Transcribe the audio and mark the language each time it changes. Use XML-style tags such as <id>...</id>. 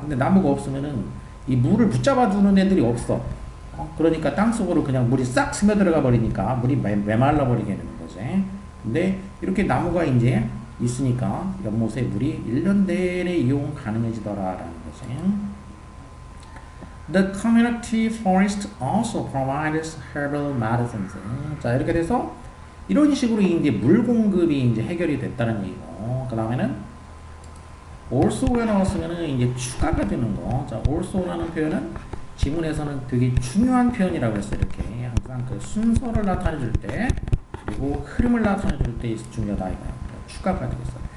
<ko>근데 나무가 없으면은 이 물을 붙잡아 두는 애들이 없어. 그러니까 땅속으로 그냥 물이 싹 스며들어가 버리니까 물이 메말라 버리게 되는 거지. 근데 이렇게 나무가 이제 있으니까 연못에 물이 1년 내내 이용 가능해지더라라는 거지.</ko> <en>The community forest also provides herbal medicines.</en> <ko>자, 이렇게 돼서 이런 식으로 이제 물 공급이 이제 해결이 됐다는 얘기고, 그 다음에는 also에 나왔으면은 이제 추가가 되는 거. 자, also라는 표현은 지문에서는 되게 중요한 표현이라고 했어요. 이렇게 항상 그 순서를 나타내줄 때, 그리고 흐름을 나타내줄 때 중요하다 이거야. 추가가 되겠어.</ko>